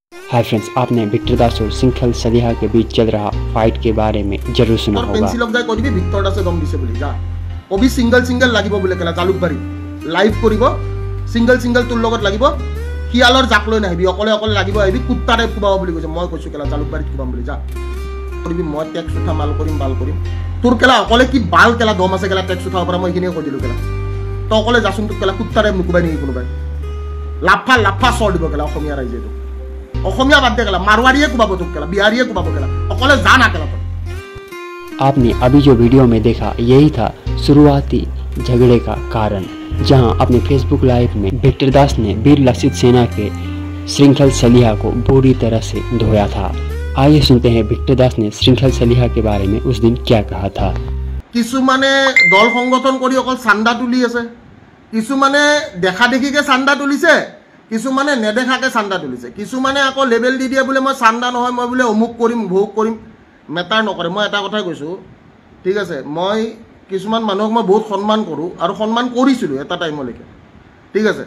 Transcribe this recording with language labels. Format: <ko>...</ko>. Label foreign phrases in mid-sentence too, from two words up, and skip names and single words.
<en>Hi friends,</en> <hi>आपने विक्टर दास और श्रृंखल सलिहा के बीच चल रहा फाइट के बारे में जरूर सुना होगा।</hi> <as>पेंसिल অফ করিবি ভিক্টর দাসে দম দিছে বলি যা কবি</as> <en>single single</en> <as>লাগিব বলে কেলা জালুকবাৰী লাইভ কৰিব</as> <en>single single</en> <as>তোৰ লগত লাগিব হিয়ালৰ জাক লৈ নাহিবি অকলে অকলে লাগিব আহিবি কুত্তাৰে কুবাব বুলি কৈছে মই কৈছো কেলা জালুকবাৰীত কুবাম বুলি যা কৰিবি মই টেক্স উঠা মাল কৰিম বাল কৰিম তোৰ কেলা অকলে কি বাল কেলা দম আছে কেলা টেক্স উঠাব পৰা মই কিনে কৈ দিলো কেলা তো অকলে যাচোন তোক কেলা কুত্তাৰে নুকুবাই নেকি কোনোবাই লাফা লাফা চৰ দিব কেলা অসমীয়া ৰাইজে অসমীয়া বাদ দে কেলা মারवाड़ीয়ে কুবাব তোক কেলা বিহাৰীয়ে কুবাব কেলা অকলে যা না কেলা</as> <hi>आपने अभी जो वीडियो में देखा यही था शुरुआती झगड़े का कारण, जहां अपने फेसबुक लाइव में विक्टर दास ने वीर लक्षित सेना के श्रृंखल सलिहा को बुरी तरह से धोया था। आइए सुनते हैं विक्टर दास ने श्रृंखल सलिहा के बारे में उस दिन क्या कहा था।</hi> <as>কিছুমানে দল সংগঠন কৰি অকল চান্দা তুলি আছে, কিছুমানে দেখা দেখিকে চান্দা তুলিছে, কিছুমানে নেদেখাকে চান্দা তুলিছে, কিছুমানে আকৌ লেবেল দি দিয়ে বোলে মই চান্দা নহয় মই বোলে অমুক কৰিম ভোগ কৰিম মেটাৰ নকৰে। মই এটা কথাই কৈছোঁ, ঠিক আছে, মই কিছুমান মানুহক মই বহুত সন্মান কৰোঁ আৰু সন্মান কৰিছিলোঁ এটা টাইমলৈকে, ঠিক আছে।</as>